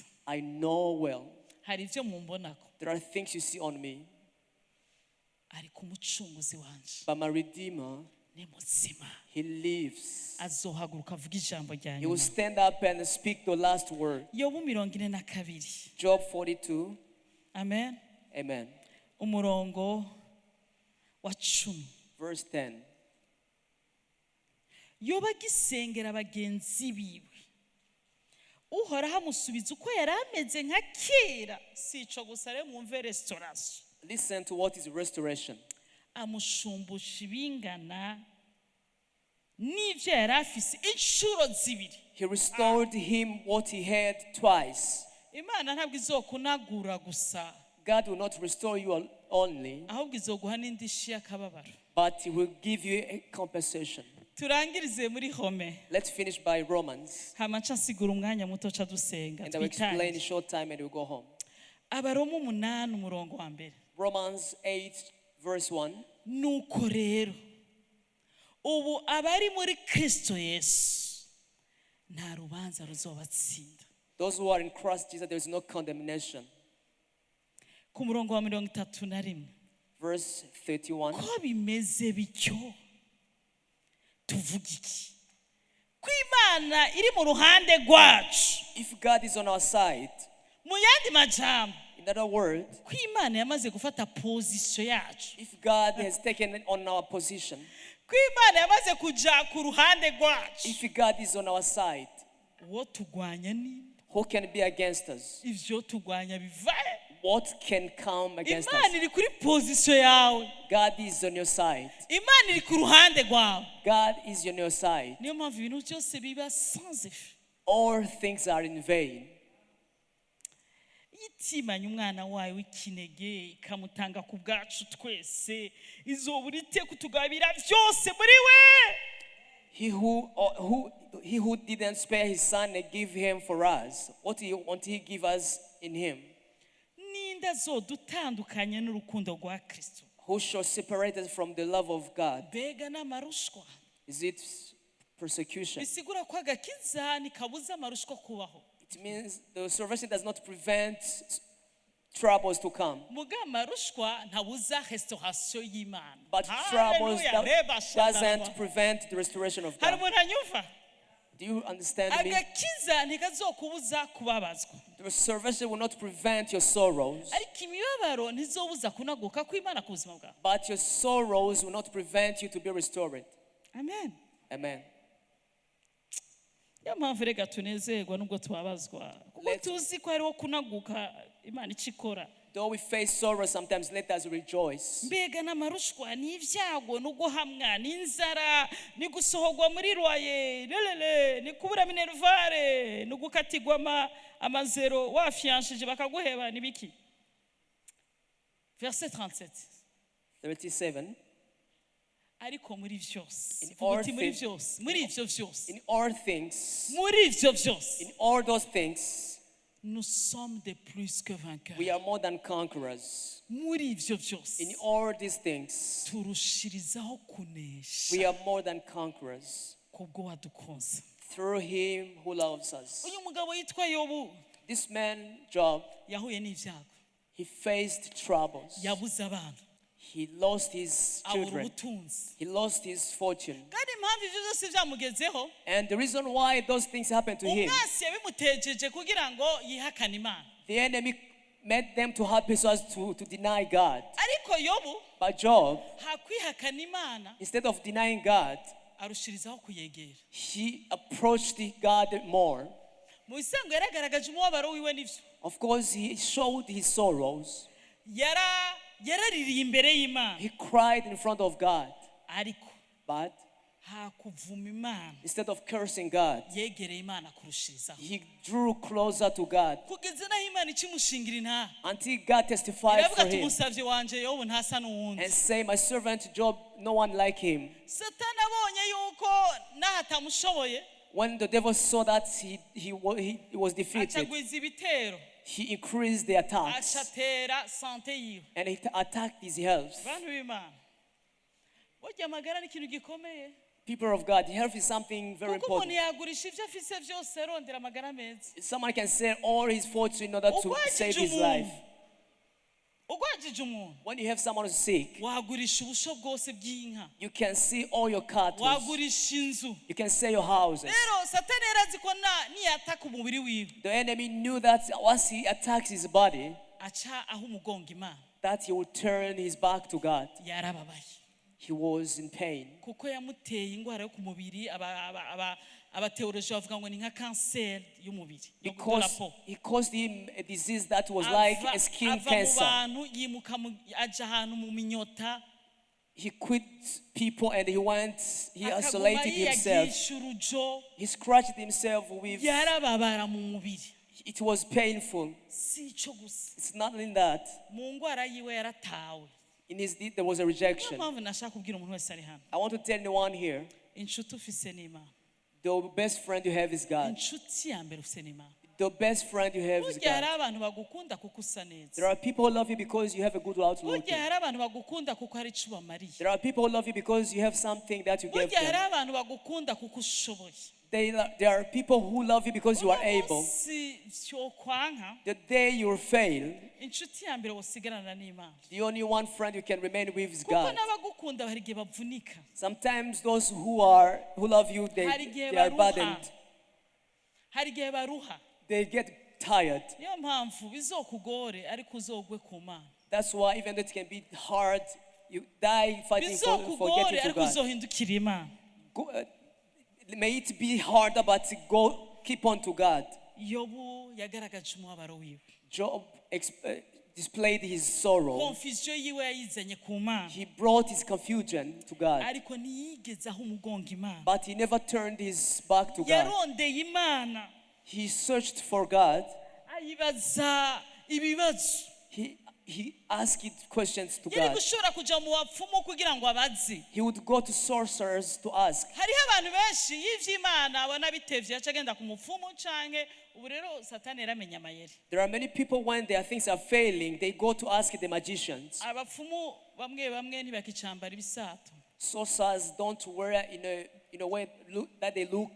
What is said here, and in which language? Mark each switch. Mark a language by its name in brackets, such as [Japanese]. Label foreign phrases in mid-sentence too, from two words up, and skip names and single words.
[English] I know well. [Rundi] Hari ivyo mumbonako. [English] There are things you see on me. [Rundi] Ariko umucunguzi wanje. [English] But my Redeemer, [Rundi] ni muzima. [English] He lives. [Rundi] Azohaguruka avuga ijambo rya nyuma. [English] He will stand up and speak the last word. [Rundi] Yobu 42. [English] Job 42. [Rundi] Amen. [English] Amen. [Rundi] Umurongo wa 10. [English] Verse 10. [Rundi] Yoba gisengera bagenzi biwe. uhoraho amusubiza uko yari ameze nka kera. Si ico gusa rero mwumve restauration. [English] Listen to what is restoration. [Rundi] Amushumbusha ibingana n'ivyo yari afise inshuro zibiri. [English] He restored him what he had twice. [Rundi] Imana ntabwo izokunagura gusa, [English] God will not restore you only, [Rundi] ahubwo izoguha n'indishi y'akababaro. [English] but he will give you a compensation. [Rundi] Turangirize muri Home. [English] Let's finish by Romans, [Rundi] Hama nca nsigura umwanya muto ca dusenga [English] and I will explain in a [Rundi] twitangire. [English] short time and we'll go home. [Rundi] Abaroma 8 umurongo wa mbere. [English] Romans 8 verse 1. [Rundi] Nuko rero ubu abari muri Kristo Yesu nta rubanza ruzobatsinda. [English] Those who are in Christ Jesus, there is no condemnation. [Rundi] Ku murongo wa 31. [English] Verse 31. [Rundi] Ko bimeze bityo tuvuga iki? Ko Imana iri mu ruhande rwacu. [English] If God is on our side, [Rundi] Mu yandi majambo, [English] in other words, [Rundi] ko Imana yamaze gufata position yacu. [English] if God has taken on our position, [Rundi] Ko Imana yamaze kuja ku ruhande rwacu. [English] if God is on our side, [Rundi] Uwo tugwanya ni [English] who can be against us? [Rundi] ivyo tugwanya bivahe. [English] What can come against [Rundi] Imana [English] us? [Rundi] iri kuri position yawe. [English] God is on your side. [Rundi] Imana iri ku ruhande rwawe. [English] God is on your side. [Rundi] Niyo mpamvu ibintu byose biba [French] sans effet. [English] All things are in vain. [Rundi] Itimanya umwana wayo w'ikinege ikamutanga ku bwacu twese, izobura ite kutugabira byose muri we. [English] He who didn't spare his son and give him for us, what won't he give us in him? [Rundi] Ninde azodutandukanye n'urukundo rwa Kristo? [English] Who shall separate us from the love of God? [Rundi] Mbega n'amarushwa. [English] Is it persecution? [Rundi] Bisigura ko agakiza nikabuza amarushwa kubaho. [English] It means the salvation does not prevent troubles to come. [Rundi] Muga amarushwa ntabuza restauration y'Imana. [English] But troubles Hallelujah. doesn't prevent the restoration of [Rundi] Hari [English] God. [Rundi] umuntu anyumva? [English] Do you understand me? [Rundi] Agakiza ntikazokubuza kubabazwa. [English] The salvation will not prevent your sorrows, [Rundi] Ariko imibabaro ntizobuza kunaguka kw'Imana ku buzima bwawe. [English] but your sorrows will not prevent you to be restored. [Rundi] Amen. [English] Amen. [Rundi] Niyo mpamvu reka tunezerwa nubwo tubabazwa, kuko tuzi ko hariho kunaguka Imana ikikora. [English] Though we face sorrow, sometimes let us rejoice. [Rundi] Mbega n'amarushwa n'ibyago no guhamwa n'inzara ni gusohorwa muri roye lelele ni kubura minervare no gukatigwa amazero wafianshije bakaguheba nibiki. [French] Verset 37. 37. [Rundi] Ariko muri byose [English] In all [Rundi] muri [English] things- [Rundi] byose muri ivyo byose [English] In all things, [Rundi] muri ivyo byose [English] in all those things, [French] nous sommes de plus que vainqueurs. [English] we are more than conquerors. [Rundi] Muri ivyo byose [English] In all these things, [Rundi] turushirizaho kunesha [English] we are more than conquerors [Rundi] kubwo wadukunze. [English] through him who loves us. [Rundi] Uyu mugabo yitwa Yobu [English] This man, Job, [Rundi] yahuye n'ivyago, [English] he faced troubles. [Rundi] yabuze abana, [English] He lost his [Rundi] abura [English] children. [Rundi] ubutunzi, [English] He lost his fortune. [Rundi] kandi impamvu ivyo byose vyamugezeho [English] And the reason why those things happened to him, [Rundi] umwasi yabimutejeje kugira ngo yihakane Imana. [English] the enemy made them to help us to deny God. [Rundi] Ariko Yobu [English] But Job, [Rundi] hakwihakana Imana [English] instead of denying God, [Rundi] arushirizaho kuyegera. [English] he approached God more. [Rundi] Mu bisanzwe yaragaragaje umubabaro wiwe n'ivyo, [English] Of course, he showed his sorrows. [Rundi] yaraririye imbere y'Imana, [English] He cried in front of God. [Rundi] ariko [English] But [Rundi] hakuvuma Imana [English] instead of cursing God, [Rundi] yegereye Imana kurushirizaho, [English] he drew closer to God [Rundi] kugeza naho Imana ikimushingira intaha. [English] until God testified [Rundi] Iravuga [English] for [Rundi] ati [English] him [Rundi] umusavye wanje Yobu ntasa n'uwundi. [English] and say, my servant Job, no one like him. [Rundi] Satani abonye yuko naho atamushoboye, [English] When the devil saw that he was defeated, [Rundi] acagwiza ibitero, [English] he increased the attacks [Rundi] acatera sante yiwe. [English] and he attacked his health. [Rundi] Bantu b'Imana, burya amagara ni ikintu gikomeye, [English] People of God, health is something very [Rundi] kuko umuntu [English] important. [Rundi] yagurisha ivyo afise vyose arondera amagara meza. [English] Someone can sell all his fortune in order to save his life. [Rundi] Ugwajije umuntu [English] When you have someone who's sick, [Rundi] wagurisha ubusho bwose bw'inka, [English] you can see all your cattle. [Rundi] wagurisha inzu. [English] You can sell your houses. [Rundi] Rero Satani yarazi ko niyataka umubiri wiwe [English] The enemy knew that once he attacks his body, [Rundi] aca aho umugongo Imana. [English] that he would turn his back to God. [Rundi] Yarababaye [English] He was in pain [Rundi] kuko yamuteye ingwara yo ku mubiri, abateoloji bavuga ngo ni nka kanseri y'umubiri yo gukora [English] because po he caused him a disease that was like a skin [Rundi] ava mu [English] cancer. [Rundi] bantu yimuka aja ahantu mu minyota [English] He quit people and he [Rundi] akaguma [English] isolated himself. [Rundi] yiyagisha urujo [English] He scratched himself with, [Rundi] yarababara mu mubiri [English] it was painful. [Rundi] si ico gusa [English] It's not in that. [Rundi] mu ngwara yiwe yaratawe. [English] In his deed, there was a [Rundi] Niyo [English] rejection. [Rundi] mpamvu nashaka kubwira umuntu wese ari hano, [English] I want to tell anyone here, [Rundi] inshuti ufise n'Imana, [English] the best friend you have is God. [Rundi] inshuti ya mbere ufise n'Imana. [English] The best friend you have is [Rundi] Burya hari [English] God. [Rundi] abantu bagukunda kuko usa neza, [English] There are people who love you because you have a good outlook. [Rundi] burya hari abantu bagukunda kuko hari ico ubamariye, [English] There are people who love you because you have something that you gave [Rundi] burya hari [English] them. [Rundi] abantu bagukunda kuko ushoboye. [English] There are people who love you because you are able. [Rundi] Si cyokwanga [English] The day you fail, [Rundi] inshuti ya mbere wosigarana n'Imana, [English] the only one friend you can remain with is [Rundi] kuko [English] God. [Rundi] n'abagukunda hari igihe bavunika, [English] Sometimes those who love you, [Rundi] hari igihe [English] they are [Rundi] baruha, [English] burdened. [Rundi] hari igihe baruha. [English] They get tired. [Rundi] Niyo mpamvu bizokugore ariko uzogwe ku Mana, [English] That's why even though it can be hard, you die fighting for [Rundi] bizokugore [English] getting to [Rundi] ariko [English] God. [Rundi] uzohindukira Imana. [English] May it be harder, but keep on to God. [Rundi] Yobu yagaragaje umubabaro wiwe, [English] Job displayed his sorrow. [Rundi] confusion yiwe yayizanye ku Mana, [English] He brought his confusion to God, [Rundi] ariko ntiyigeze aho umugongo Imana. [English] but he never turned his back to God. [Rundi] Yarondeye Imana, [English] He searched for God. [Rundi] ayibaza ibibazo. [English] He asked questions to [Rundi] Yari [English] God. [Rundi] gushobora kuja mu bapfumu kugira ngo abaze. [English] He would go to sorcerers to ask. [Rundi] Hariho abantu benshi y'ivy'Imana abona bitevye aca agenda ku mupfumu canke ubu rero Satani yaramenya amayeri. [English] There are many people when their things are failing, they go to ask the magicians. [Rundi] Abapfumu bamwe bamwe ntibakicambara ibisato [English] Sorcerers don't wear in a way that they look,